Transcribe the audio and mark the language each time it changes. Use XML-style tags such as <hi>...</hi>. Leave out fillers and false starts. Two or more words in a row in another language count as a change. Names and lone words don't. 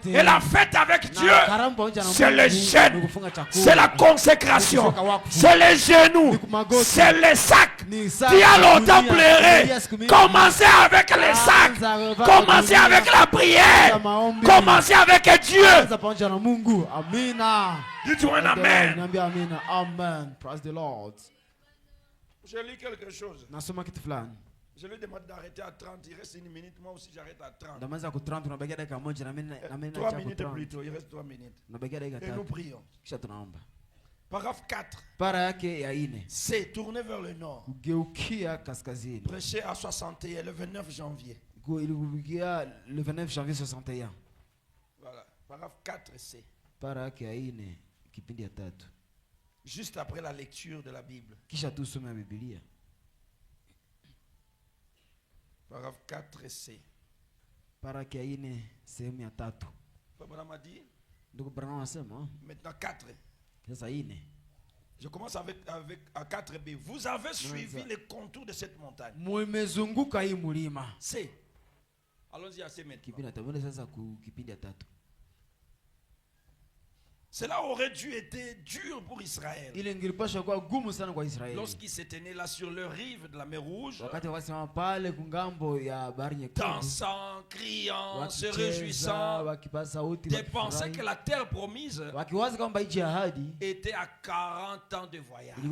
<fr>Et la fête avec Dieu, c'est le jeûne, c'est la consécration, c'est les genoux, c'est les sacs. Tu as longtemps pleuré. Commencez avec les sacs. Commencez avec la prière. Commencez avec Dieu. Dis-tu un amen.</fr> <en>Amen. Praise the Lord.</en> <fr>Je lis quelque chose. Je lui demande d'arrêter à 30. Il reste une minute. Moi aussi, j'arrête à 30. 3 minutes plutôt. Il reste 3 minutes. Et nous prions. Paragraphe 4. C'est tourner vers le nord. Prêcher à 61 le 29 janvier. Le 29 janvier 61. Voilà. Paragraphe 4 c'est. Juste après la lecture de la Bible. Paragraphe 4 c'est.</fr> <sw>Paraki ya ine sehemu ya 3.</sw> <fr>Branham a dit.</fr> <sw>Ndugu Branham anasema</sw> <fr>maintenant 4.</fr> <sw>Sasa ine.</sw> <fr>Je commence avec à 4b. Vous avez suivi les contours de cette montagne.</fr> <sw>Mmezunguka hii mulima.</sw> <fr>C. Allons-y à C maintenant.</fr> <sw>Kipindi atabone sasa ku kipindi ya 3.</sw> <fr>Cela aurait dû être dur pour Israël. Lorsqu'ils s'étaient là sur le rive de la mer Rouge, dansant, criant, se réjouissant, de penser que la terre promise était à 40 ans de voyage.</fr>